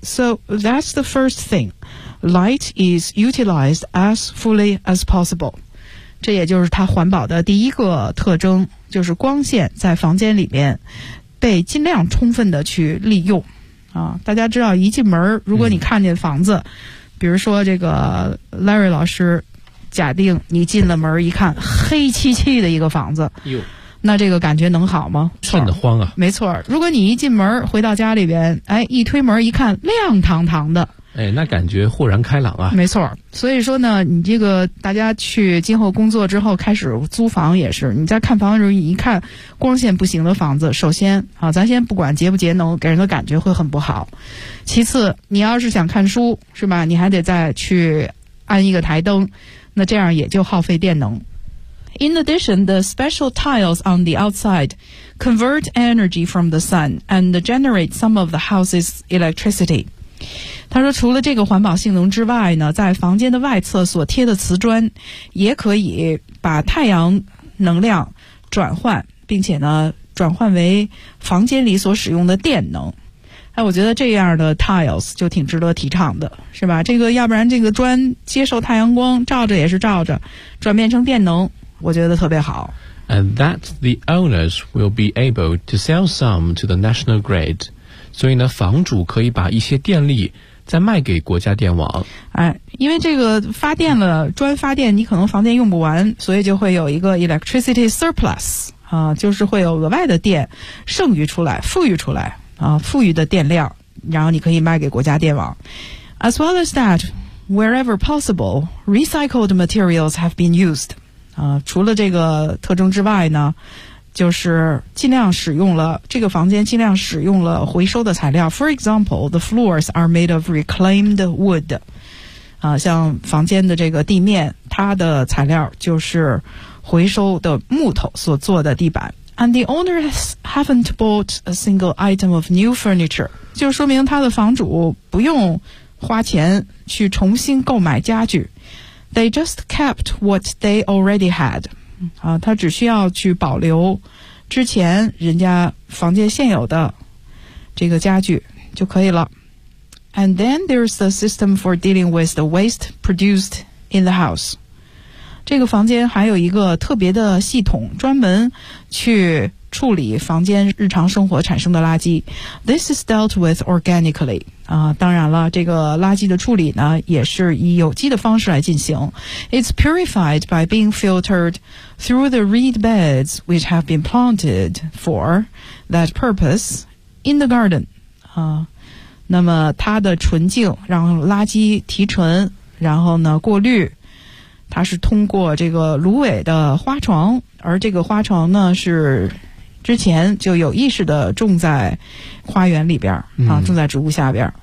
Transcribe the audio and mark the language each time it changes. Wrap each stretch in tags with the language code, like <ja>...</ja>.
<en>So that's the first thing， light is utilized as fully as possible。</en> <zh>这也就是它环保的第一个特征，就是光线在房间里面。被尽量充分的去利用啊！大家知道一进门如果你看见房子、比如说这个 Larry 老师假定你进了门一看黑漆漆的一个房子哟，那这个感觉能好吗？瘆得慌啊。没错，如果你一进门回到家里边，哎，一推门一看亮堂堂的，哎，那感觉豁然开朗啊。没错，所以说呢，你这个大家去今后工作之后开始租房也是，你在看房的时候一看光线不行的房子，首先啊，咱先不管节不节能，给人的感觉会很不好。其次，你要是想看书是吧，你还得再去安一个台灯，那这样也就耗费电能。</zh> <en>In addition, the special tiles on the outside convert energy from the sun and generate some of the house's electricity.</en> <zh>他说除了这个环保性能之外呢，在房间的外侧所贴的瓷砖也可以把太阳能量转换，并且呢转换为房间里所使用的电能。哎，我觉得这样的 tiles 就挺值得提倡的是吧，这个要不然这个砖接受太阳光照着也是照着，转变成电能我觉得特别好。</zh> <en>And that the owners will be able to sell some to the national grid，</en> <zh>所以呢，房主可以把一些电力再卖给国家电网。哎，因为这个发电了，砖发电你可能房间用不完，所以就会有一个 electricity surplus 啊，就是会有额外的电剩余出来，富余出来啊，富余的电量，然后你可以卖给国家电网。</zh> <en>As well as that, wherever possible, recycled materials have been used.</en> <zh>啊，除了这个特征之外呢？就是尽量使用了这个房间尽量使用了回收的材料。</zh> <en>For example, the floors are made of reclaimed wood.</en> <zh>啊，像房间的这个地面，它的材料就是回收的木头所做的地板。</zh> <en>And the owners haven't bought a single item of new furniture.</en> <zh>就说明他的房主不用花钱去重新购买家具。</zh> <en>They just kept what they already had.</en> <zh>啊，他只需要去保留之前人家房间现有的这个家具就可以了。</zh> <en>And then there's the system for dealing with the waste produced in the house.</en> <zh>这个房间还有一个特别的系统，专门去处理房间日常生活产生的垃圾。</zh> <en>This is dealt with organically.</en> <zh>当然了，这个垃圾的处理呢，也是以有机的方式来进行。</zh> <en>It's purified by being filtered through the reed beds which have been planted for that purpose in the garden.</en> <zh>那么它的纯净，让垃圾提纯，然后呢过滤。它是通过这个芦苇的花床，而这个花床呢是之前就有意识的种在花园里边、种在植物下边。</zh>